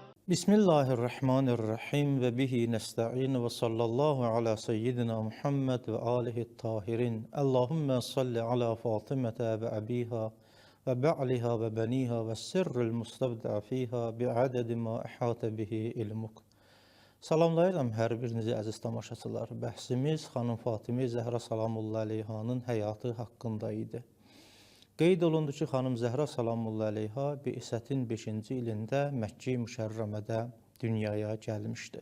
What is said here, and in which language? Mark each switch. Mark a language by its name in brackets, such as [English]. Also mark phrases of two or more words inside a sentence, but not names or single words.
[Arabic] بسم الله الرحمن الرحيم وبه نستعين وصلى الله على سيدنا محمد وآله الطاهرين. اللهم صل على فاطمة وأبيها وبعلها وبنيها والسر المستودع فيها بعدد ما أحاط به علمك. [Azerbaijani] Salamlayıram hər birinizi əziz tamaşaçılar. Bəhsimiz xanım Fatimə Zəhra [Arabic] سلام الله عليها [Azerbaijani] həyatı haqqında idi. Qeyd olundu ki, xanım Zəhra [Arabic] سلام الله عليها [Azerbaijani] Bi'sətin 5-ci ilində Məkkə-i Müşərrəmədə dünyaya gəlmişdi.